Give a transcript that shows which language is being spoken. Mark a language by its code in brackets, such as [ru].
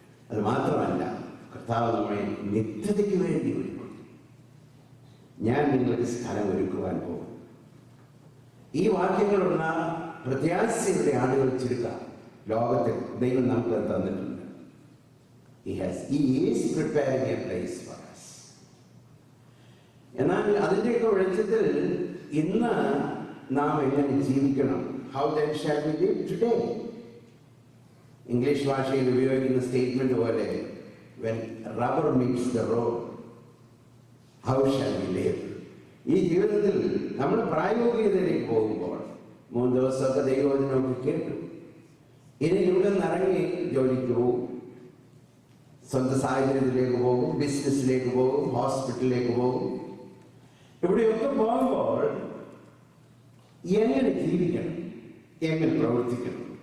[ml] അത് മാത്രമല്ല, കർത്താവ് നമ്മളെ നിത്യതയ്ക്ക് വേണ്ടി ഒരുക്കും. ഞാൻ നിങ്ങൾക്ക് സ്ഥലം ഒരുക്കുവാൻ പോകും. ഈ വാക്യങ്ങളുള്ള പ്രത്യാശയുടെ ആളുകൾ ചുരുക്കാം ലോകത്തിൽ ദൈവം നമുക്ക് തന്നിട്ടുണ്ട്. [en] He is preparing a place for us. [ml] എന്നാൽ അതിൻ്റെയൊക്കെ വെളിച്ചത്തിൽ ഇന്ന് നാം എങ്ങനെ ജീവിക്കണം? [en] How then shall we live today? [ml] English ഭാഷയിൽ ഉപയോഗിക്കുന്ന സ്റ്റേറ്റ്മെന്റ് പോലെ, [en] when rubber meets the road, how shall we live? [ml] ഈ ജീവിതത്തിൽ നമ്മൾ പ്രായോഗികതയിലേക്ക് പോകുമ്പോൾ 3 ദിവസമൊക്കെ ദൈവവചനമൊക്കെ കേട്ടു. ഇനി ഇവിടെ നിന്നിറങ്ങി ജോലിക്ക് പോകും, സ്വന്തം സാഹചര്യത്തിലേക്ക് പോകും, ബിസിനസ്സിലേക്ക് പോകും, ഹോസ്പിറ്റലിലേക്ക് പോകും. ഇവിടെയൊക്കെ പോകുമ്പോൾ എങ്ങനെ ജീവിക്കണം, എങ്ങനെ പ്രവർത്തിക്കണം?